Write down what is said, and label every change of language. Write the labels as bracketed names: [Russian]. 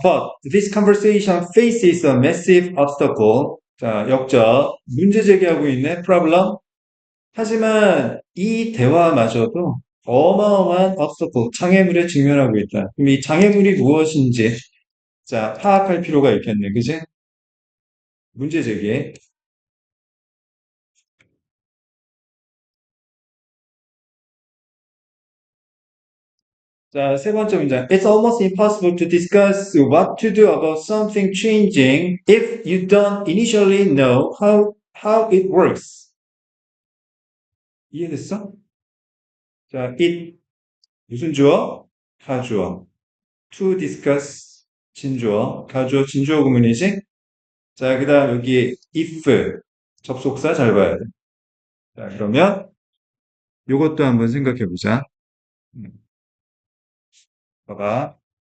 [English] But this conversation faces a massive obstacle. [Korean] 자, 역적. 문제 제기하고 있네. Problem. 하지만 이 대화마저도 어마어마한 obstacle, 장애물에 직면하고 있다. 그럼 이 장애물이 무엇인지 자, 파악할 필요가 있겠네. 그지? 문제 제기. 자, 세 번째 문장. [English] It's almost impossible to discuss what to do about something changing if you don't initially know how it works. [Korean] 이해됐어? 자, it 무슨 주어? 가주어. To discuss 진주어. 가주어 진주어 구문이지? 자, 그 다음 여기 if 접속사 잘 봐야 돼. 자, 그러면 요것도 한번 생각해 보자. 봐봐.